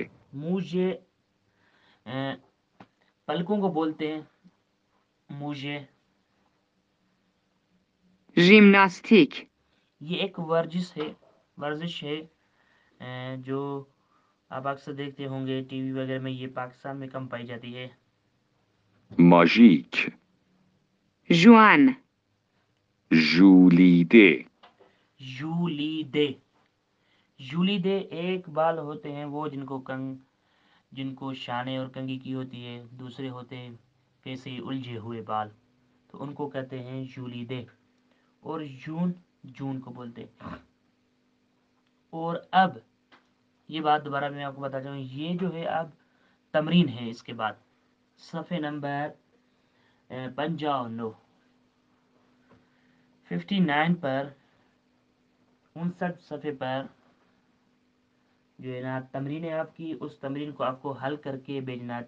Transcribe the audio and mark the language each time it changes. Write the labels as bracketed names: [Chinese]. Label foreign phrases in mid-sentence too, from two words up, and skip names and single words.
[Urdu] مجھے پلکوں کو بولتے ہیں مجھے. [Persian] ژیمناستیک [Urdu] یہ ایک ورزش ہے، ورزش ہے جو آپ اکثر دیکھتے ہوں گے ٹی وی وغیرہ میں، یہ پاکستان میں کم پائی جاتی ہے. [Persian] ماژیک جوان ژولیده [Urdu] ژولیده، ژولیده ایک بال ہوتے ہیں وہ جن کو شانے اور کنگھی کی ہوتی ہے، دوسرے ہوتے ہیں ویسے ہی الجھے ہوئے بال، تو ان کو کہتے ہیں ژولیده۔ اور جون کو بولتے ہیں۔ اور اب یہ بات دوبارہ میں آپ کو بتا چاہوں، یہ جو ہے اب تمرین ہے، اس کے بعد صفحے نمبر 59 پر 59 صفحے پر جو ہے نا تمرین ہے آپ کی، اس تمرین کو آپ کو حل کر کے بھیجنا ہے۔